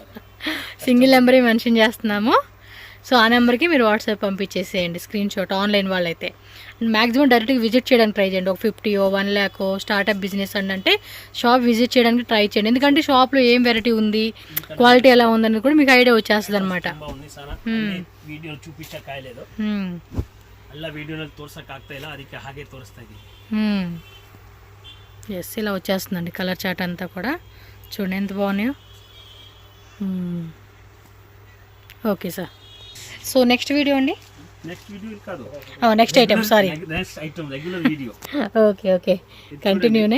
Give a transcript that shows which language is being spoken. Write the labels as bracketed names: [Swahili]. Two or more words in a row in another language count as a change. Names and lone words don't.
[English] single number [Telugu] మెన్షన్ చేస్తున్నాము. సో ఆ నెంబర్కి మీరు వాట్సాప్ పంపించేసేయండి స్క్రీన్ షాట్. ఆన్లైన్ వాళ్ళైతే [English] maximum direct visit [Telugu] చేయడానికి ట్రై చేయండి. ఒక 50 1 lakh [English] startup business [Telugu] అంటే [English] shop visit [Telugu] చేయడానికి ట్రై చేయండి. ఎందుకంటే షాప్లో ఏం వెరైటీ ఉంది, క్వాలిటీ ఎలా ఉందని కూడా మీకు ఐడియా వచ్చేస్తుంది అనమాట. [Kannada] ವಿಡಿಯೋ ಚೂಪಿಸಕ್ಕಾಗలేదు, ಎಲ್ಲ ವಿಡಿಯೋನಲ್ಲಿ ತೋರ್ಸಕ್ಕಾಗ್ತಾ ಇಲ್ಲ, ಅದಕ್ಕೆ ಹಾಗೆ ತೋರಿಸ್ತಾ ಇದ್ದೀವಿ. [Telugu] ఎస్, ఇలా వచ్చేస్తుందండి [English] colour chart [Telugu] అంతా కూడా. చూడండి ఎంత బాగున్నాయో. [English] okay sir. so next video అండి, next video కాదు, next item, sorry next item regular video. okay okay, continue.